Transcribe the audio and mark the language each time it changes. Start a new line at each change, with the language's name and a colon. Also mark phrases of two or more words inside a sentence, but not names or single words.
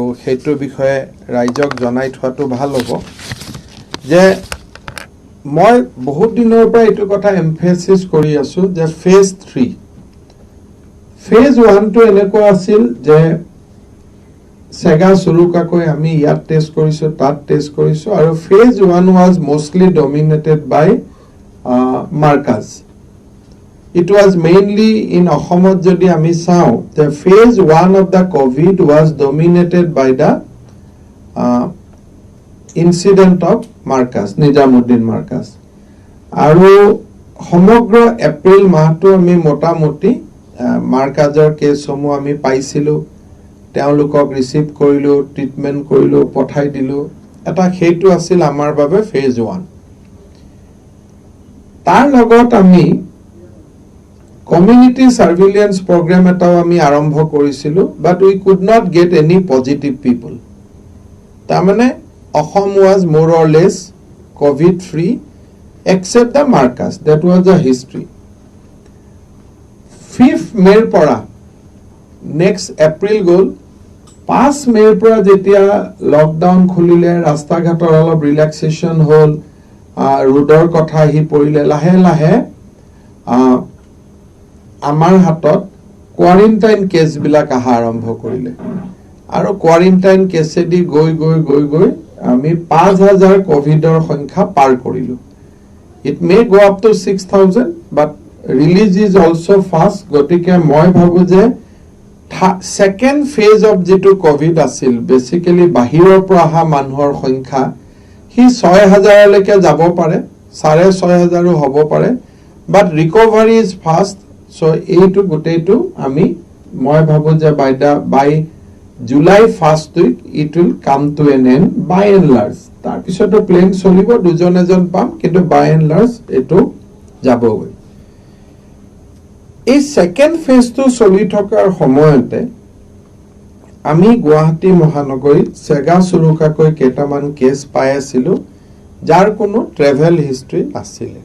Assamese: সেইটোৰ বিষয়ে ৰাইজক জনাই থোৱাটো ভাল হ'ব যে মই বহুত দিনৰ পৰা এইটো কথা এমফেচিছ কৰি আছোঁ যে ফেজ 3, ফেজ 1টো এনেকুৱা আছিল যে চেগা চুৰুকাকৈ আমি ইয়াত টেষ্ট কৰিছোঁ, তাত টেষ্ট কৰিছোঁ, আৰু
English: phase 1 was mostly dominated by Markaz. It was mainly in
Assamese: অসমত যদি আমি চাওঁ,
English: the phase 1 of the COVID was dominated by the incident of Marcus, Nijamuddin Marcus.
Assamese: আৰু সমগ্ৰ এপ্ৰিল মাহটো আমি মোটামুটি মাৰ্কাজৰ কেছসমূহ আমি পাইছিলোঁ, তেওঁলোকক ৰিচিভ কৰিলোঁ, ট্ৰিটমেণ্ট কৰিলোঁ, পঠাই দিলোঁ। এটা সেইটো আছিল আমাৰ বাবে ফেজ 1। তাৰ লগত আমি
English: community surveillance program
Assamese: এটাও আমি আৰম্ভ কৰিছিলোঁ,
English: but we could not get any positive people. তাৰমানে অসম was more or less COVID free except the Marcus. That was the history.
Assamese: 5th May পৰা next April গ'ল, 5 May পৰা যেতিয়া লকডাউন খুলিলে, ৰাস্তা ঘাটৰ অলপ ৰিলেক্সেশ্যন হ'ল, ৰোডৰ কথা আহি পৰিলে, লাহে লাহে আমাৰ হাতত কোৱাৰেণ্টাইন কেছবিলাক অহা আৰম্ভ কৰিলে। আৰু কোৱাৰেণ্টাইন কেছেদি গৈ গৈ গৈ গৈ আমি 5,000 কোভিডৰ সংখ্যা পাৰ কৰিলোঁ।
English: It may go up to 6,000, but release is also fast.
Assamese: গতিকে মই ভাবো যে
English: second phase of
Assamese: যেটো কোভিড আছিল, বেসিক্যালি বাহিৰৰ পৰা অহা মানুহৰ সংখ্যা হি 6,000 লৈকে যাব পাৰে, 6,500 হ'ব পাৰে,
English: but recovery is fast. So
Assamese: এইটো গোটেইটো মই ভাবো যে
English: by July 1st week it will come to an end by and large.
Assamese: তাৰ পিছতো প্লেন চলিব, দুজন এজন পাম, কিন্তু
English: by and large
Assamese: এইটো যাবগৈ। এই সেকেন্ড ফেজটো চলি থকাৰ সময়তে আমি গুৱাহাটী মহানগৰীত চেগা চুৰুকাকৈ কেইটামান কেছ পাই আছিলোঁ, যাৰ কোনো
English: travel history
Assamese: নাছিলে।